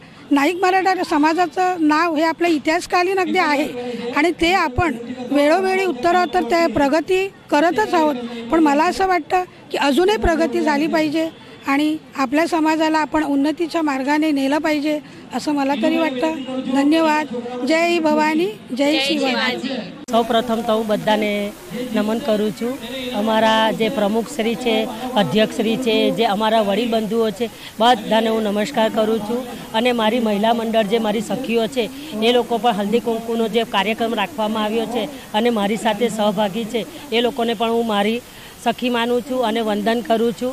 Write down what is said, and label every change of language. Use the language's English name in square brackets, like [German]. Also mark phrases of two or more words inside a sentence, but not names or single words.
[Marathi] नाईक मराठा समाजाचं नाव हे आपल्या इतिहासकालीन अगदी आहे आणि ते आपण वेळोवेळी उत्तरोत्तर त्या प्रगती करतच आहोत, पण मला असं वाटतं की अजूनही प्रगती झाली पाहिजे आणि आपल्या समाजाला आपण उन्नतीच्या मार्गाने नेलं पाहिजे असं मला तरी वाटतं. धन्यवाद. जय भवानी, जय शिवाजी. [Gujarati] સૌ પ્રથમ તો હું બધાને નમન કરું છું. અમારા જે પ્રમુખશ્રી છે, અધ્યક્ષશ્રી છે, જે અમારા વડીલ બંધુઓ છે, બધાને હું નમસ્કાર કરું છું. અને મારી મહિલા મંડળ જે મારી સખીઓ છે એ લોકો પણ હલ્દી કુંકુનો જે કાર્યક્રમ રાખવામાં આવ્યો છે અને મારી સાથે સહભાગી છે એ લોકોને પણ હું મારી સખી માનું છું અને વંદન કરું છું.